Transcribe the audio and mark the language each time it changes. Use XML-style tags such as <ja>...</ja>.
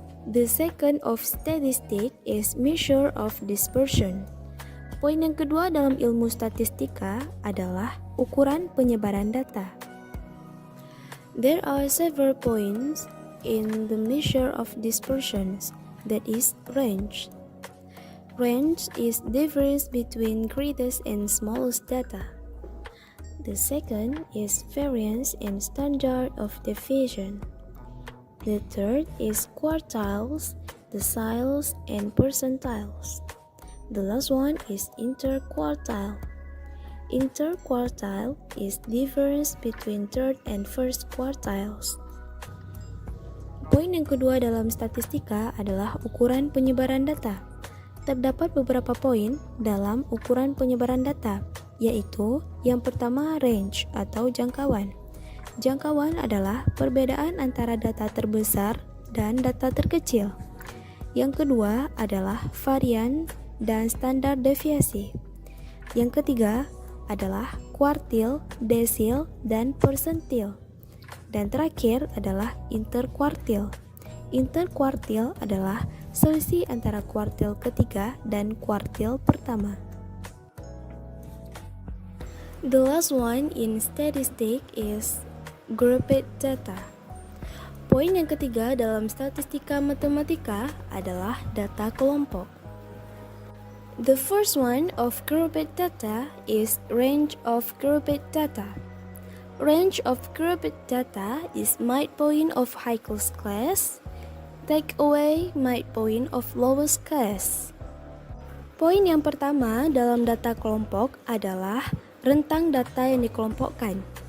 <en>The second of statistic is measure of dispersion.</en> <id>Poin yang kedua dalam ilmu statistika adalah ukuran penyebaran data.</id> <en>There are several points in the measure of dispersions, that is range. Range is difference between greatest and smallest data. The second is variance and standard of deviation. The third is quartiles, deciles, and percentiles. The last one is interquartile. Interquartile is difference between third and first quartiles.</en> <id>Poin yang kedua dalam statistika adalah ukuran penyebaran data. Terdapat beberapa poin dalam ukuran penyebaran data, yaitu yang pertama range atau jangkauan. Jangkauan adalah perbedaan antara data terbesar dan data terkecil. Yang kedua adalah varian dan standar deviasi. Yang ketiga adalah kuartil, desil, dan persentil. Dan terakhir adalah interkuartil. Interkuartil adalah selisih antara kuartil ketiga dan kuartil pertama.</id> <en>The last one in statistic is grouped data.</en> <id>Poin yang ketiga dalam statistika matematika adalah data kelompok.</id> <en>The first one of grouped data is range of grouped data. Range of grouped data is midpoint of highest class, take away midpoint of lowest class.</en> <id>Poin yang pertama dalam data kelompok adalah rentang data yang dikelompokkan.</id>